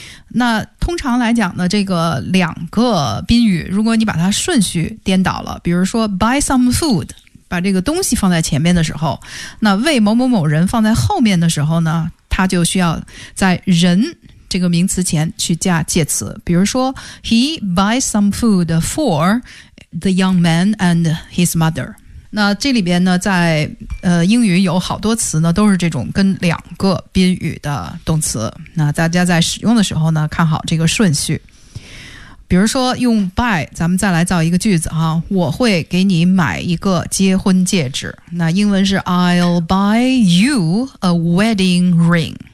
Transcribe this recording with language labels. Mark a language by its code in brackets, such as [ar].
[zh] 那通常来讲呢，这个两个宾语如果你把它顺序颠倒了，比如说 [en] buy some food， [zh] 把这个东西放在前面的时候，那为某某某人放在后面的时候呢，他就需要在人这个名词前去加介词。比如说 [en] he buys some food for the young man and his mother。 [zh] 那这里边呢在英语有好多词呢都是这种跟两个宾语的动词，那大家在使用的时候呢看好这个顺序。比如说用 buy， 咱们再来造一个句子啊，我会给你买一个结婚戒指，那英文是 [en] I'll buy you a wedding ring。